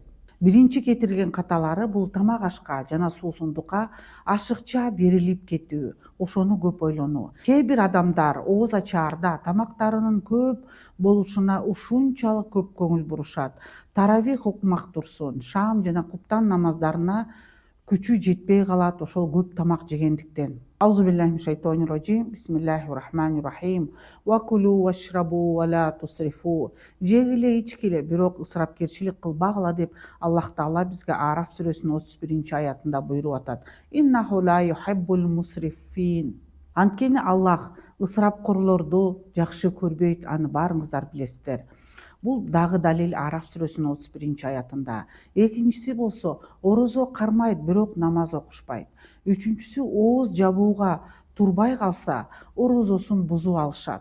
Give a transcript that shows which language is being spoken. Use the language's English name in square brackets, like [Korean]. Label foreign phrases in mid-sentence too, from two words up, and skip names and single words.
[Kyrgyz] Биринчи кетирген каталары бул тамак ашка жана суусундукка ашыкча берилип кетүү, ошону көп ойлонуу. Кээ бир адамдар ооз ачаарда тамактарынын көп болушуна ушунчалык көп көңүл бурушат. Таравих окумак турсун, шаам жана куптан намаздарына күчү жетпей калат ошол көп тамак жегендиктен. [Arabic] بسم الله الرحمن الرحيم. وكلوا واشربوا ولا تسرفوا. [Kyrgyz] Жегиле, ичкиле, бирок ысырапкерчилик кылбагыла деп Аллах Таала бизге Араф сүрөсүнүн 31 аятында буйруп атат. [Arabic] إنه لا يحب المسرفين. [Kyrgyz] Анткени Аллах ысырапкорлорду жакшы көрбөйт, аны баарыңыздар билесиздер. Бул дагы далил Араф сүрөсүнүн 31 аятында. Экинчиси болсо, орозо кармайт, бирок намаз окушпайт. Үчүнчүсү, ооз жабууга турбай калса, орозосун бузуп алышат.